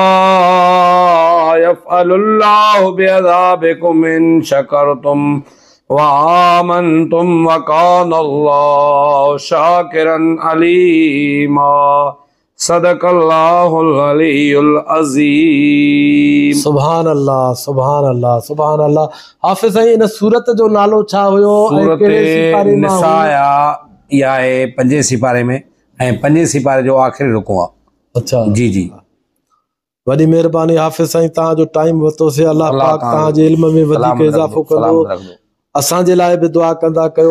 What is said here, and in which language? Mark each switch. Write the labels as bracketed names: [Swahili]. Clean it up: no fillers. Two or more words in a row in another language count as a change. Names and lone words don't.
[Arabic] يفعل الله بعذابكم إن شكرتم وآمنتم وكان الله شاكرا عليما. صدق الله العلي العظيم. سبحان الله، سبحان الله، سبحان الله. [Sindhi] हाफ़िज़ साईं, इन सूरत जो नालो छा हुयो? सूरत निसा या 5 सिपारे में ऐं 5 सिपारे जो आख़िरी रुकू आहे। अच्छा जी जी वॾी महिरबानी हाफ़िज़ साईं, तव्हांजो टाइम वरितोसीं। अल्लाह पाक तव्हांजे इल्म में वधीक इज़ाफ़ो कंदो। असांजे लाइ बि दुआ कंदा कयो।